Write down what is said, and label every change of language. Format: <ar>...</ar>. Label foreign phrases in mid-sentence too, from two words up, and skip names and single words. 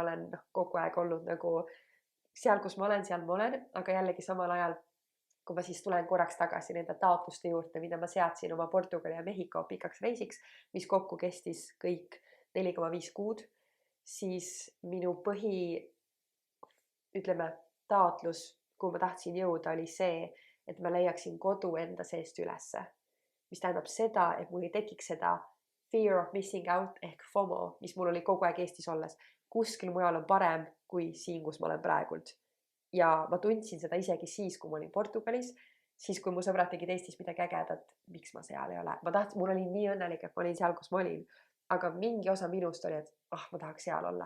<et>olen kogu aeg olnud nagu seal, kus ma olen, aga jällegi samal ajal, kui ma siis tulen korraks tagasi nende taotluste juurde, mida ma seadsin oma Portugali ja Mehhiko pikaks reisiks, mis kokku kestis kõik 4,5 kuud, siis minu taotlus, kuhu ma tahtsin jõuda, oli see, et ma leiaksin kodu enda seest ülesse. Mis tähendab seda, et mul ei tekiks seda</et> <en>fear of missing out</en> <et>ehk FOMO, mis mul oli kogu aeg Eestis olles. kuskil mujal on parem kui siin, kus ma olen praegult. Ja ma tundsin seda isegi siis, kui ma olin Portugalis, siis kui mu sõbrad tegid Eestis midagi ägedat, miks ma seal ei ole. Mul oli nii õnnelik, et ma olin seal, kus ma olin. Aga mingi osa minust oli, et ma tahaks seal olla.</et>